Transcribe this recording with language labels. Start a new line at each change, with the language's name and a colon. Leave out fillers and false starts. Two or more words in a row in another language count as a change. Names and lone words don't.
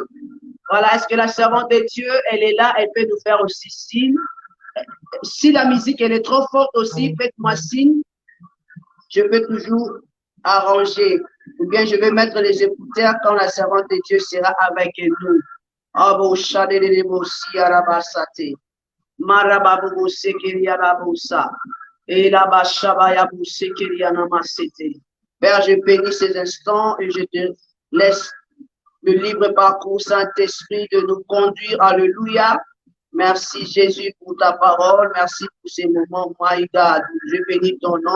French: Voilà, est-ce que la servante de Dieu, elle est là? Elle peut nous faire aussi signe. Si la musique, elle est trop forte aussi, faites-moi signe. Je peux toujours arranger. Ou bien je vais mettre les écouteurs quand la servante de Dieu sera avec nous. Abo shadele bosi arabasate. Marababu sekeria rabosa. Et la bashabaya sekeria namasete. Père, je bénis ces instants et je te laisse le libre parcours, Saint-Esprit, de nous conduire. Alléluia. Merci Jésus pour ta parole. Merci pour ces moments.
English: My God,
French: je bénis ton nom.